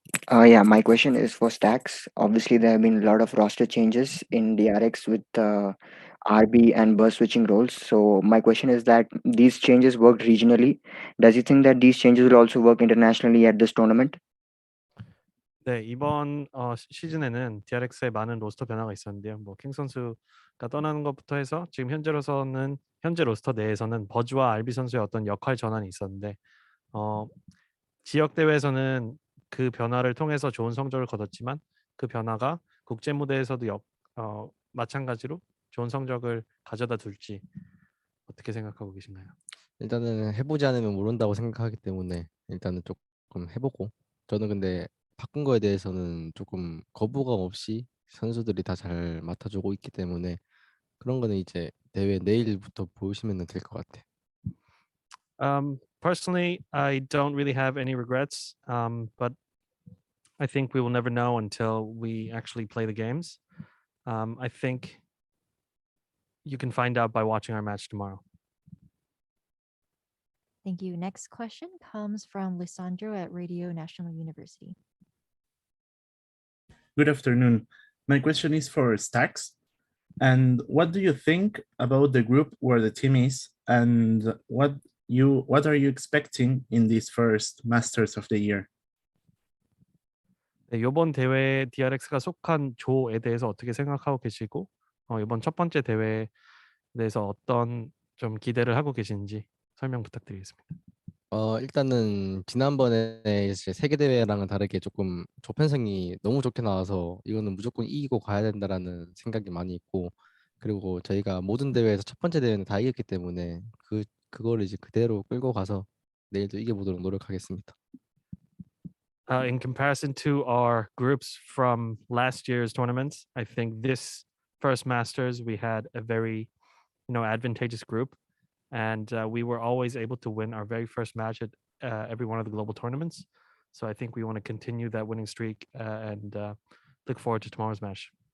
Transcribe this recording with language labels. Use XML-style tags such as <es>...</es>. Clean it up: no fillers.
<en>Yeah, my question is for Stacks. Obviously, there have been a lot of roster changes in DRX with RB and burst switching roles. So my question is that these changes worked regionally. Does you think that these changes will also work internationally at this tournament?</en> <ko>네, 이번 시즌에는 DRX에 많은 로스터 변화가 있었는데요. 뭐 킹 선수가 떠나는 것부터 해서 지금 현재 로스터 내에서는 버즈와 RB 선수의 어떤 역할 전환이 있었는데 지역 대회에서는 그 변화를 통해서 좋은 성적을 거뒀지만 그 변화가 국제 무대에서도 마찬가지로 좋은 성적을 가져다 둘지 어떻게 생각하고 계신가요? 일단은 해보지 않으면 모른다고 생각하기 때문에 일단은 조금 해보고, 저는 근데 바꾼 거에 대해서는 조금 거부감 없이 선수들이 다 잘 맡아주고 있기 때문에 그런 거는 이제 대회 내일부터 보시면 될 것 같아요.</ko> <en>Personally, I don't really have any regrets, but I think we will never know until we actually play the games. I think you can find out by watching our match tomorrow. Thank you. Next question comes from Lisandro at Radio National University. Good afternoon. My question is for Stacks. And what do you think about the group where the team is, and what are you expecting in this first Masters of the year?</en> <ko>네, 이번 대회 DRX가 속한 조에 대해서 어떻게 생각하고 계시고 이번 첫 번째 대회에 대해서 어떤 좀 기대를 하고 계신지 설명 부탁드리겠습니다. 일단은 지난번에 이제 세계 대회랑은 다르게 조금 조편성이 너무 좋게 나와서 이거는 무조건 이기고 가야 된다라는 생각이 많이 있고, 그리고 저희가 모든 대회에서 첫 번째 대회는 다 이겼기 때문에 그거를 이제 그대로 끌고 가서 내일도 이겨보도록 노력하겠습니다.</ko> <en>In comparison to our groups from last year's tournaments, I think this first Masters we had a very, advantageous group, and we were always able to win our very first match at every one of the global tournaments. So I think we want to continue that winning streak and look forward to tomorrow's match.</en>